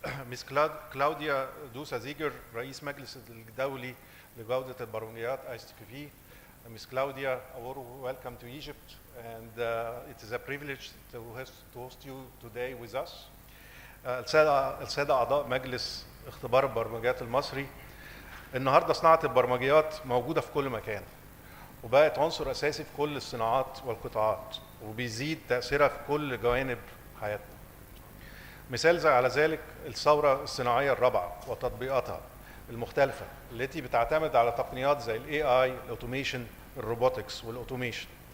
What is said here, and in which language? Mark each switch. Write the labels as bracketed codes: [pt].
[ar] مس كلاوديا دوسا-Zieger رئيس مجلس الدولي لجودة البرمجيات ISTQB. [en] Miss Klaudia, a warm welcome to Egypt, and it is a privilege to host you today with us. [ar] السادة أعضاء مجلس اختبار البرمجيات المصري، النهارده صناعة البرمجيات موجودة في كل مكان، وبقت عنصر أساسي في كل الصناعات والقطاعات، وبيزيد تأثيرها في كل جوانب حياتنا. مثال على ذلك الثورة الصناعية الرابعة وتطبيقاتها المختلفة التي بتعتمد على تقنيات زي ال AI، الأوتوميشن، الروبوتكس والأوتوميشن.